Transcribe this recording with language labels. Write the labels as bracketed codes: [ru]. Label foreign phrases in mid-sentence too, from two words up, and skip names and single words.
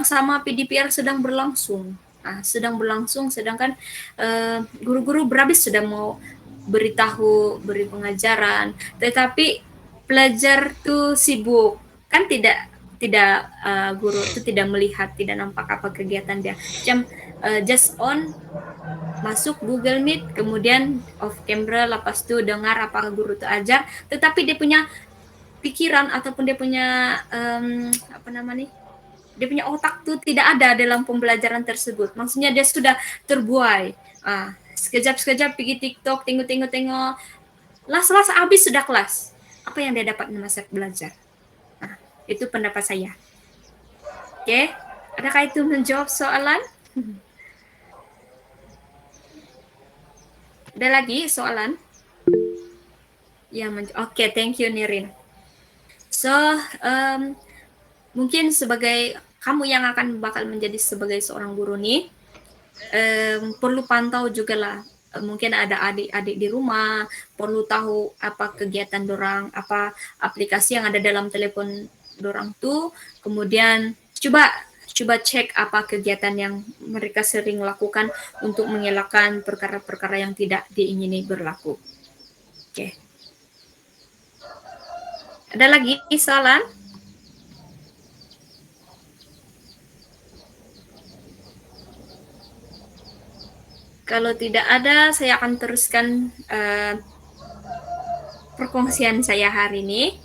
[ms] sama PDPR sedang berlangsung, sedangkan guru-guru berhabis sudah mau beri pengajaran, tetapi pelajar tuh sibuk, kan tidak guru itu tidak melihat, tidak nampak apa kegiatan dia, [en] just on [ms] masuk Google Meet, kemudian [en] off camera, [ms] lepas itu dengar apa guru itu ajar, tetapi dia punya pikiran ataupun dia punya dia punya otak tuh tidak ada dalam pembelajaran tersebut. Maksudnya dia sudah terbuai. Sekejap-sekejap pergi TikTok, tengok, las habis sudah kelas. Apa yang dia dapat di masa belajar? Itu pendapat saya. Oke. Adakah itu menjawab soalan? Ada lagi soalan? Ya, oke, [en] thank you Nirin. [ms] So, mungkin sebagai kamu yang akan bakal menjadi sebagai seorang guru nih, perlu pantau juga lah. Mungkin ada adik-adik di rumah, perlu tahu apa kegiatan dorang, apa aplikasi yang ada dalam telepon dorang tuh. Kemudian coba cek apa kegiatan yang mereka sering lakukan untuk mengelakkan perkara-perkara yang tidak diingini berlaku. Oke. Ada lagi soalan? Kalau tidak ada, saya akan teruskan perkongsian saya hari ini.